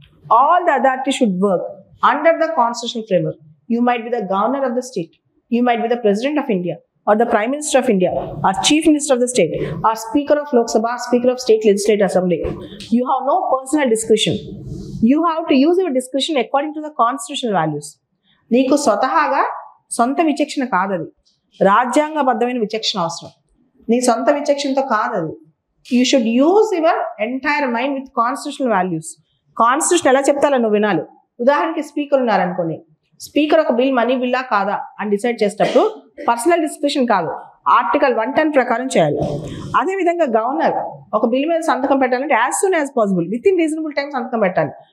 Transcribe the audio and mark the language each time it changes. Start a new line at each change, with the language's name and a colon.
English: All the authorities should work under the constitutional framework. You might be the governor of the state. You might be the president of India, or the Prime Minister of India, or Chief Minister of the state, or Speaker of Lok Sabha, Speaker of State Legislative Assembly. You have no personal discretion. You have to use your discretion according to the constitutional values.
Telugu: నీకు స్వతహాగా సొంత విచక్షణ కాదది, రాజ్యాంగబద్ధమైన విచక్షణ అవసరం. నీ సొంత విచక్షణతో కాదది.
English: You should use your entire mind with constitutional values.
Telugu: Constitution ఎలా చెప్తాలో నువ్వు వినాలి. ఉదాహరణకి స్పీకర్ ఉన్నారనుకోండి, స్పీకర్ ఒక బిల్ మనీ బిల్లా కాదా అని డిసైడ్ చేసేటప్పుడు పర్సనల్ డిస్కషన్ కాదు, ఆర్టికల్ 110 ప్రకారం చేయాలి. అదేవిధంగా గవర్నర్ ఒక బిల్ మీద సంతకం పెట్టాలంటే
English: as soon as possible, within reasonable time
Telugu: సంతకం పెట్టాలి.